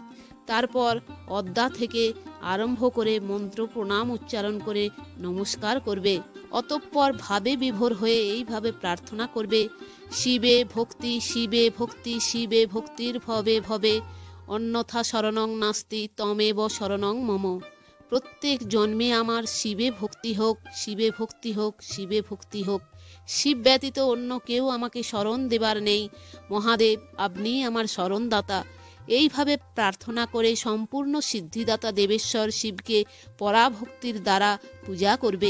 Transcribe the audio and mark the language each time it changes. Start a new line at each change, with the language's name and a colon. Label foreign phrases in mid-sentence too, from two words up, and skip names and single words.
Bangla: তারপর অদ্যা থেকে আরম্ভ করে মন্ত্র প্রণাম উচ্চারণ করে নমস্কার করবে। অতঃপর ভাবে বিভোর হয়ে এইভাবে প্রার্থনা করবে,
Sanskrit: शिवे भक्ति, शिवे भक्ति, शिवे भक्तिर् भवे भवे, अन्यथा शरणं नास्ति, त्वमेव शरणं मम।
Bangla: প্রত্যেক জন্মে আমার শিবে ভক্তি হোক, শিবে ভক্তি হোক, শিবে ভক্তি হোক। শিব ব্যতীত অন্য কেউ আমাকে শরণ দেবার নেই। মহাদেব, আপনিই আমার শরণদাতা। এইভাবে প্রার্থনা করে সম্পূর্ণ সিদ্ধিদাতা দেবেশ্বর শিবকে পরাভক্তির দ্বারা পূজা করবে।